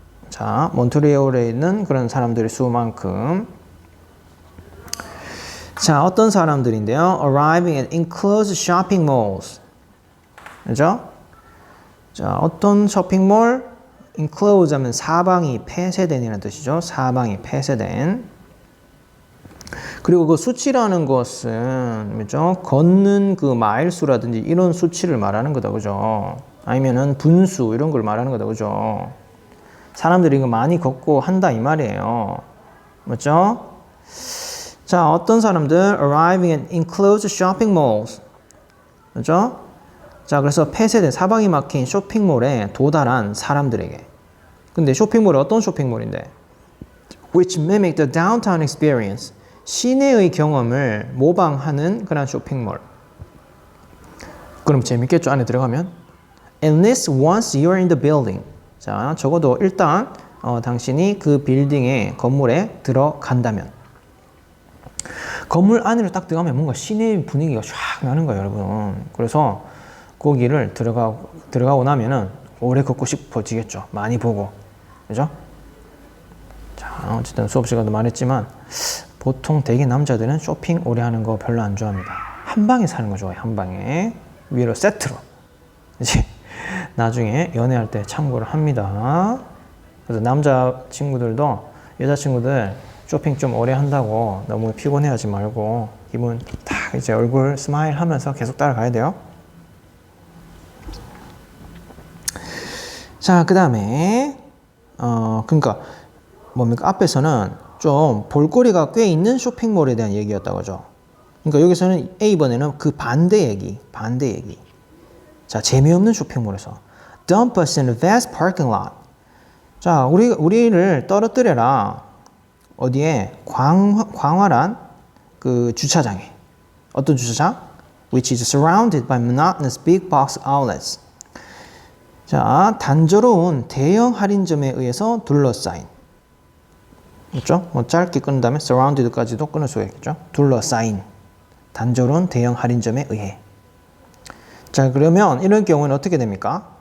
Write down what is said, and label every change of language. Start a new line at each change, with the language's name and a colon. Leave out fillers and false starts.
Korean: 자, 몬트리올에 있는 그런 사람들의 수만큼. 자, 어떤 사람들인데요?
English: Arriving at enclosed shopping malls.
Korean: 그죠? 자, 어떤 쇼핑몰? enclosed 하면 사방이 폐쇄된이라는 뜻이죠. 사방이 폐쇄된. 그리고 그 수치라는 것은 뭐죠? 걷는 그 마일수라든지 이런 수치를 말하는 거다. 그죠? 아니면은 분수 이런 걸 말하는 거다. 그죠? 사람들이 이거 많이 걷고 한다 이 말이에요. 맞죠? 자, 어떤 사람들
English: arriving at enclosed shopping malls.
Korean: 그죠? 자, 그래서 폐쇄된 사방이 막힌 쇼핑몰에 도달한 사람들에게. 근데 쇼핑몰이 어떤 쇼핑몰인데?
English: Which mimic the downtown experience.
Korean: 시내의 경험을 모방하는 그런 쇼핑몰. 그럼 재밌겠죠? 안에 들어가면?
English: At least once you're in the building.
Korean: 자, 적어도 일단 당신이 그 빌딩의 건물에 들어간다면. 건물 안으로 딱 들어가면 뭔가 시내 분위기가 쫙 나는 거예요, 여러분. 그래서 거기를 들어가고 나면은 오래 걷고 싶어지겠죠. 많이 보고. 그죠? 자, 어쨌든 수업 시간도 말했지만 보통 대개 남자들은 쇼핑 오래 하는 거 별로 안 좋아합니다. 한 방에 사는 거 좋아해요. 한 방에. 위로 세트로. 이제 나중에 연애할 때 참고를 합니다. 그래서 남자 친구들도 여자 친구들 쇼핑 좀 오래 한다고 너무 피곤해하지 말고 기분 딱 이제 얼굴 스마일 하면서 계속 따라가야 돼요. 자, 그 다음에 그러니까 뭡니까? 앞에서는 좀 볼거리가 꽤 있는 쇼핑몰에 대한 얘기였다고 하죠. 그러니까 여기서는 A번에는 그 반대 얘기. 자, 재미없는 쇼핑몰에서
English: dump us in a vast parking lot.
Korean: 자, 우리를 떨어뜨려라. 어디에? 광활한 그 주차장에. 어떤 주차장?
English: Which is surrounded by monotonous big box outlets.
Korean: 자, 단조로운 대형 할인점에 의해서 둘러싸인. 그렇죠? 뭐 짧게 끊은 다음에 surrounded까지도 끊을 수가 있겠죠? 둘러싸인. 단조로운 대형 할인점에 의해. 자, 그러면 이런 경우는 어떻게 됩니까?